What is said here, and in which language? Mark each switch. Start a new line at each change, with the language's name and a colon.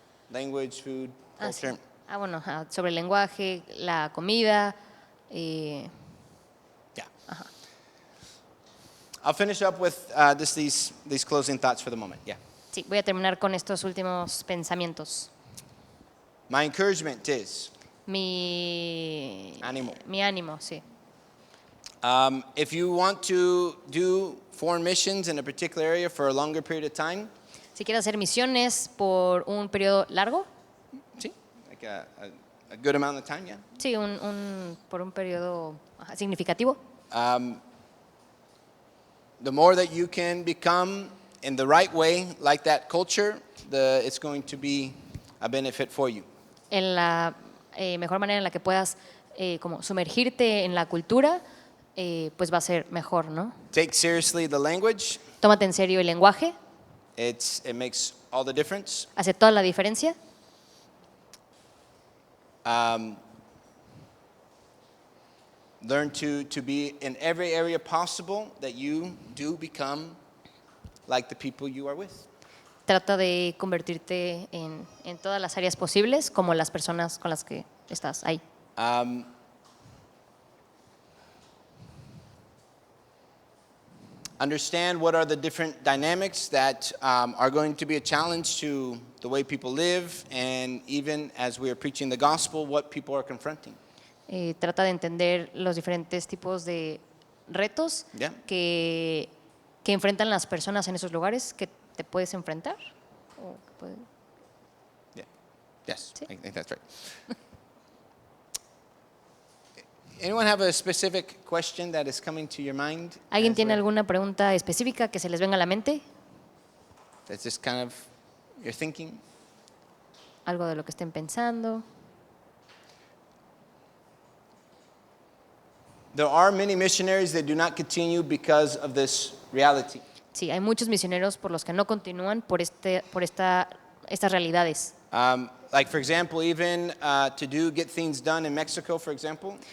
English: Language, food,
Spanish: sí.
English: culture.
Spanish: Bueno, sobre el lenguaje, la comida.
English: Yeah. I'll finish up with just these closing thoughts for the moment. Yeah.
Spanish: Sí, voy a terminar con estos últimos pensamientos.
English: My encouragement is
Spanish: Mi Ánimo. Mi ánimo, sí.
English: if you want to do foreign missions in a particular area for a longer period of time,
Spanish: Si quieres hacer misiones por un periodo largo,
English: see, like a good amount of time, yeah.
Spanish: sí, por un periodo significativo,
English: The more that you can become in the right way, like that culture, it's going to be a benefit for you.
Spanish: en la mejor manera en la que puedas como sumergirte en la cultura, pues va a ser mejor, ¿no?
English: Take seriously the language.
Spanish: Tómate en serio el lenguaje,
English: It makes all the difference.
Spanish: hace toda la diferencia.
English: Learn to be in every area possible that you do become like the people you are with.
Spanish: Trata de convertirte en todas las áreas posibles como las personas con las que estás ahí.
English: Understand what are the different dynamics that are going to be a challenge to the way people live, and even as we are preaching the gospel, what people are confronting.
Spanish: Trata de entender los diferentes tipos de retos
English: Yeah.
Spanish: que enfrentan las personas en esos lugares que te puedes enfrentar. O que puede-
English: Yeah. Yes,
Spanish: Sí.
English: I think that's right. Anyone have a specific question that is coming to your mind?
Spanish: ¿Alguien
English: as
Spanish: tiene
English: we're-
Spanish: alguna pregunta específica que se les venga a la mente?
English: That's just kind of your thinking?
Spanish: Algo de lo que estén pensando.
English: There are many missionaries that do not continue because of this reality.
Spanish: Sí, hay muchos misioneros por los que no continúan por estas realidades.
English: Like, for example, even get things done in Mexico, for example.